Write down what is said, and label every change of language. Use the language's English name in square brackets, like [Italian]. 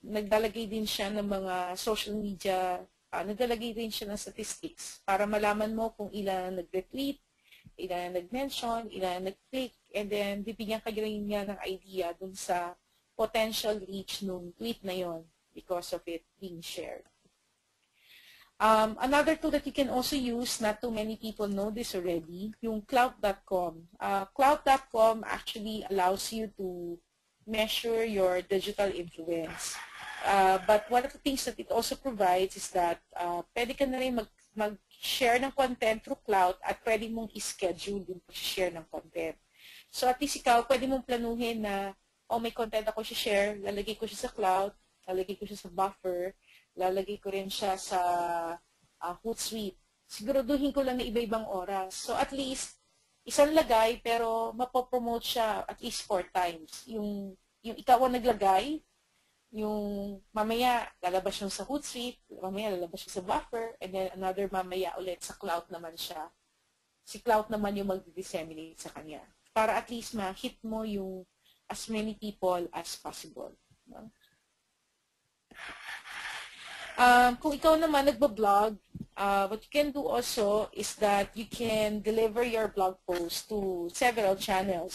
[Filipino] Naglalagay din siya ng mga social media, naglalagay din siya ng statistics para malaman mo kung ilan ang nag-retweet, ilan ang nag-mention, ilan ang nag-click, and then bibigyan ka rin niya ng idea dun sa potential reach nung tweet na yon [English] because of it being shared. Another tool that you can also use, not too many people know this already, yung Clout.com. Clout.com actually allows you to measure your digital influence. But one of the things that it also provides is that [Filipino] pwede ka na rin mag-share ng content through Clout at pwede mong i-schedule yung pag-share ng content. So at least ikaw, pwede mong planuhin na, oh, may content ako i-share, lalagay ko siya sa Clout, lalagay ko siya sa Buffer, lalagay ko rin siya sa Hootsuite. Siguraduhin ko lang na iba-ibang oras. So at least, isang lagay pero mapopromote siya at least 4 times. Yung ikaw ang naglagay, yung mamaya lalabas yung sa Hootsuite, mamaya lalabas siya sa Buffer, and then another mamaya ulit sa Clout naman siya. Si Clout naman yung mag-disseminate sa kanya. Para at least ma-hit mo yung as many people as possible. No? Kung ikaw naman nagbablog, [English] what you can do also is that you can deliver your blog post to several channels.